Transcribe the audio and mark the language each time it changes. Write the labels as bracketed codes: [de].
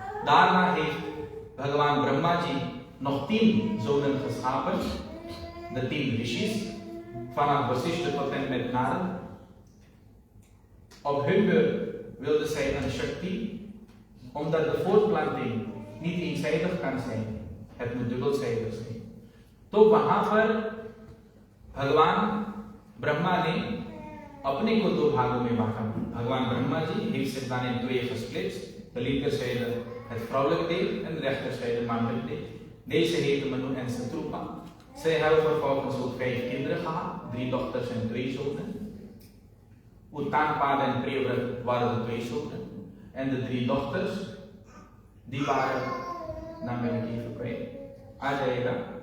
[nl] Daarna heeft Bhagwan Brahmaji nog 10 zonen geschapen, de 10 rishis, vanaf Vasishta tot en met Narad. Op hun beurt wilde zij een Shakti, omdat de voortplanting niet eenzijdig kan zijn, het moet dubbelzijdig zijn. [hi] तो वहां पर भगवान ब्रह्मा ने अपने को 2 भागों में बांटा। [nl] भगवान ब्रह्मा जी heeft zich dan in 2 gesplitst. De linkerzijde het vrouwelijk deel en de rechterzijde het mannelijk deel. Deze heten Manu en Satrupa. Zij hebben vervolgens ook 5 kinderen gehad, 3 dochters en 2 zonen. Uttanpada en Priyavrat waren de 2 zonen. En de 3 dochters, die waren, naam ben ik even kwijt, [hi] आ जाएगा।